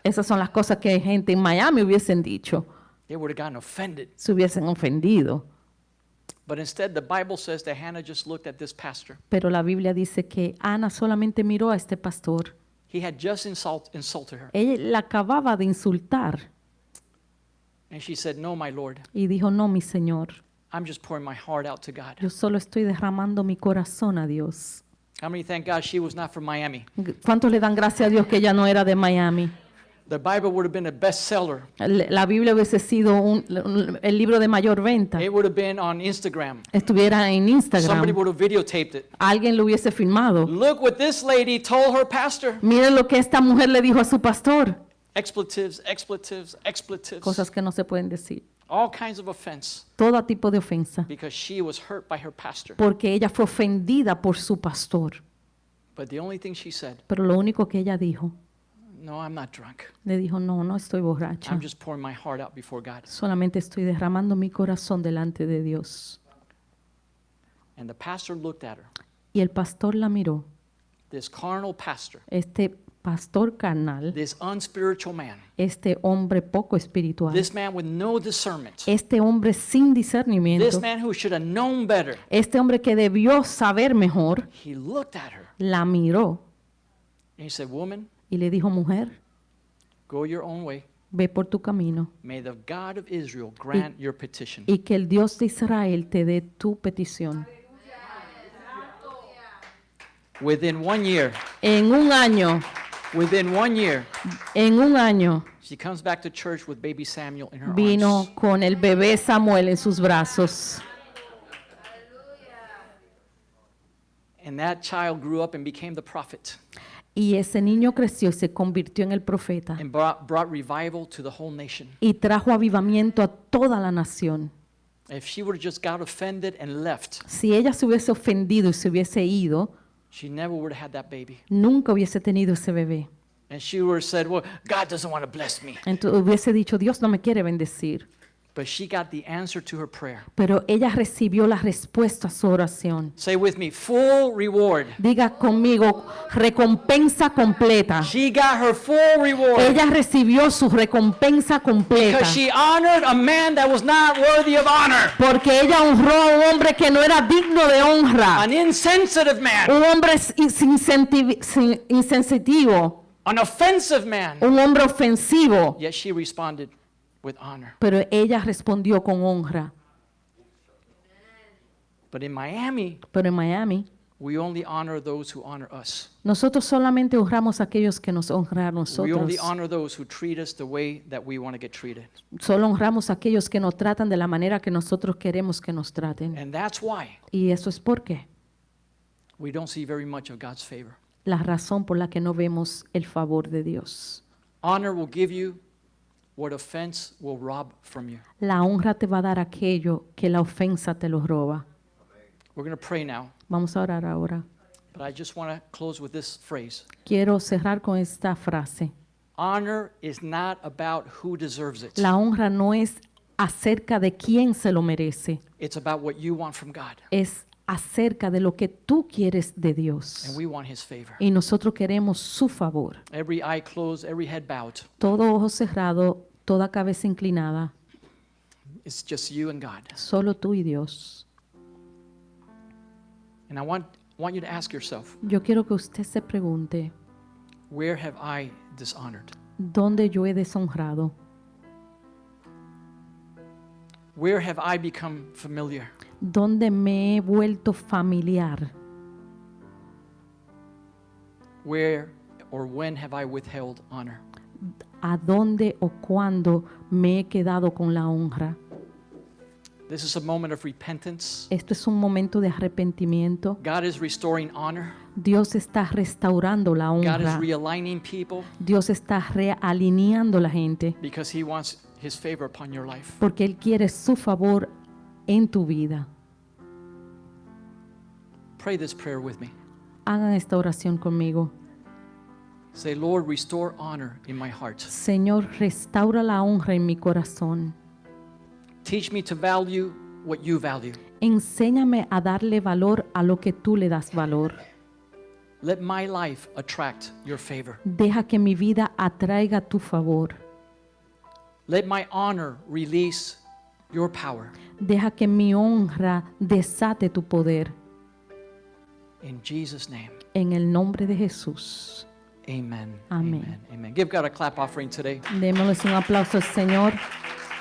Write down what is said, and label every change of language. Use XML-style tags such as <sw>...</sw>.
<es>Esas son las cosas que gente en Miami hubiesen dicho,</es> <en>They would have gotten offended.</en> <es>se hubiesen ofendido.</es> <en>But instead, the Bible says that Hannah just looked at this pastor.</en> <es>Pero la Biblia dice que Ana solamente miró a este pastor.</es> <en>He had just insulted her.</en> <es>Ella la acababa de insultar</es> <en>And she said, no, my Lord,</en> <es>y dijo, no, mi Señor,</es> <en>I'm just pouring my heart out to God.</en> <es>yo solo estoy derramando mi corazón a Dios.</es> <en>How many thank God she was not from Miami?</en> <es>¿Cuántos le dan gracias a Dios que ella no era de Miami?</es> <en>The Bible would have been a bestseller.</en> <es>La Biblia hubiese sido el libro de mayor venta.</es> <en>It would have been on Instagram.</en> <es>Estuviera en</es> <en>Somebody</en> <es>Instagram.</es> <en>would have videotaped it.</en> <es>Alguien lo hubiese filmado.</es> <en>Look what this lady told her pastor.</en> <es>Miren lo que esta mujer le dijo a su pastor.</es> <en>Expletives, expletives, expletives.</en> <es>Cosas que no se pueden decir.</es> <en>All kinds of offense</en> <es>Todo tipo de ofensa.</es> <en>because she was hurt by her pastor.</en> <es>Porque ella fue ofendida por su pastor.</es> <en>But the only thing she said,</en> <es>Pero lo único que ella dijo,</es> <en>no, I'm not drunk.</en> <es>le dijo, no, no estoy borracha.</es> <en>I'm just pouring my heart out before God.</en> <es>Solamente estoy derramando mi corazón delante de Dios.</es> <en>And the pastor looked at her.</en> <es>Y el pastor la miró.</es> <en>This carnal pastor,</en> <es>Este pastor carnal,</es> <en>this unspiritual man,</en> <es>este hombre poco espiritual,</es> <en>this man with no discernment,</en> <es>este hombre sin</es> <en>this</en> <es>discernimiento,</es> <en>man who should have known better,</en> <es>este hombre que debió saber mejor,</es> <en>he looked at her</en> <es>la miró</es> <en>and he said, woman,</en> <es>y le dijo, mujer,</es> <en>go your own way.</en> <es>ve por tu camino</es> <en>May the God of Israel grant your petition.</en> <es>y que el Dios de Israel te dé tu petición.</es> <en>Within 1 year,</en> <es>En un año,</es> <en>she comes back to church with baby Samuel in her</en> <es>vino</es> <en>arms.</en> <es>con el bebé Samuel en sus brazos.</es> <en>And that child grew up and became the prophet.</en> <es>Y ese niño creció y se convirtió en el profeta</es> <en>and brought revival to the whole nation.</en> <es>y trajo avivamiento a toda la nación.</es> <en>If she would have just got offended and left,</en> <es>Si ella se hubiese ofendido y se hubiese ido,</es> <en>she never would have had that baby.</en> <es>nunca hubiese tenido ese bebé.</es> <en>And she would have said, well, God doesn't want to bless me.</en> <es>Entonces hubiese dicho, Dios no me quiere bendecir.</es> <en>But she got the answer to her prayer.</en> <es>Pero ella recibió la respuesta a su oración.</es> <en>Say with me, full reward.</en> <es>Diga conmigo, recompensa completa.</es> <en>She got her full reward</en> <es>Ella recibió su recompensa completa.</es> <en>because she honored a man that was not worthy of honor,</en> <es>Porque ella honró a un hombre que no era digno de honra.</es> <en>an insensitive man,</en> <es>Un hombre insensitivo.</es> <en>an offensive man.</en> <es>Un hombre ofensivo.</es> <en>Yet she responded with honor.</en> <es>Pero ella respondió con honra.</es> <en>But in Miami,</en> <es>Pero en Miami,</es> <en>we only honor those who honor us.</en> <es>nosotros solamente honramos a aquellos que nos honran a</es> <en>We</en> <es>nosotros.</es> <en>only honor those who treat us the way that we want to get treated.</en> <es>Solo honramos a aquellos que nos tratan de la manera que nosotros queremos que nos traten.</es> <en>And that's why</en> <es>Y eso es porque</es> <en>we don't see very much of God's favor.</en> <es>la razón por la que no vemos el favor de Dios.</es> <en>Honor will give you what offense will rob from you.</en> <es>La honra te va a dar aquello que la ofensa te lo roba.</es> <en>We're going to pray now,</en> <es>Vamos a orar ahora.</es> <en>but I just want to close with this phrase.</en> <es>Quiero cerrar con esta frase.</es> <en>Honor is not about who deserves it.</en> <es>La honra no es acerca de quién se lo merece,</es> <en>It's about what you want from God.</en> <es>es acerca de lo que tú quieres de</es> <en>And</en> <es>Dios.</es> <en>we want his favor.</en> <es>Y nosotros queremos su favor.</es> <en>Every eye closed, every head bowed.</en> <es>Todo ojo cerrado, toda cabeza inclinada,</es> <en>It's just you and God.</en> <es>solo tú y Dios.</es> <en>And I want you to ask yourself,</en> <es>Yo quiero que usted se pregunte,</es> <en>where have I dishonored?</en> <es>¿dónde yo he deshonrado?</es> <en>Where have I become familiar?</en> <es>¿Dónde me he vuelto familiar?</es> <en>Where or when have I withheld honor?</en> <es>¿A dónde o cuándo me he quedado con la honra?</es> <en>This is a moment of repentance.</en> <es>Esto es un momento de arrepentimiento.</es> <en>God is restoring honor.</en> <es>Dios está restaurando la</es> <en>God is</en> <es>honra.</es> <en>realigning people</en> <es>Dios está realineando la gente</es> <en>because he wants his favor upon your life.</en> <es>porque Él quiere su favor en tu vida.</es> <en>Pray this prayer with me.</en> <es>Hagan esta oración conmigo.</es> <en>Say, Lord, restore honor in my heart.</en> <es>Señor, restaura la honra en mi corazón.</es> <en>Teach me to value what you value.</en> <es>Enséñame a darle valor a lo que tú le das valor.</es> <en>Let my life attract your favor.</en> <es>Deja que mi vida atraiga tu favor.</es> <en>Let my honor release your power.</en> <es>Deja que mi honra desate tu poder.</es> <en>In Jesus' name,</en> <es>En el nombre de Jesús.</es> <en>amen.</en> <es>Amen.</es> <en>Amen. Amen. Give God a clap offering today.</en> <es>Démosles un aplauso al Señor.</es>